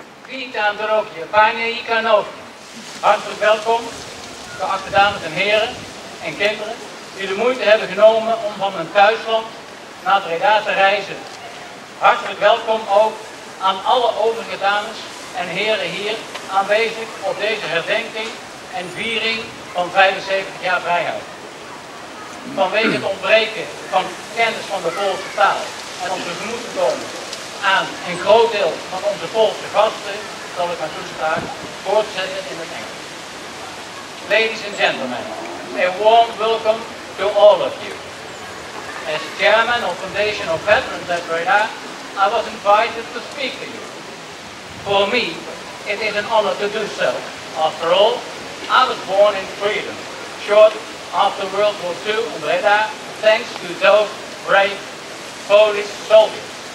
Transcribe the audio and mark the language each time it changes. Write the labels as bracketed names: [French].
[Polish] Witam drogie, panie i panowie. [Dutch] Hartelijk welkom, geachte dames en heren en kinderen die de moeite hebben genomen om van hun thuisland naar Breda te reizen. Hartelijk welkom ook aan alle overige dames en heren hier aanwezig op deze herdenking en viering van 75 jaar vrijheid. Vanwege het ontbreken van kennis van de Poolse taal en om tegemoet te komen aan een groot deel van onze Poolse gasten, zal ik mijn toespraak voortzetten in het Engels. [English] Ladies and gentlemen, a warm welcome to all of you. As chairman of Foundation of Veterans at Breda, I was invited to speak to you. For me, it is an honor to do so. After all, I was born in freedom, short after World War II in Breda, thanks to those brave Polish soldiers.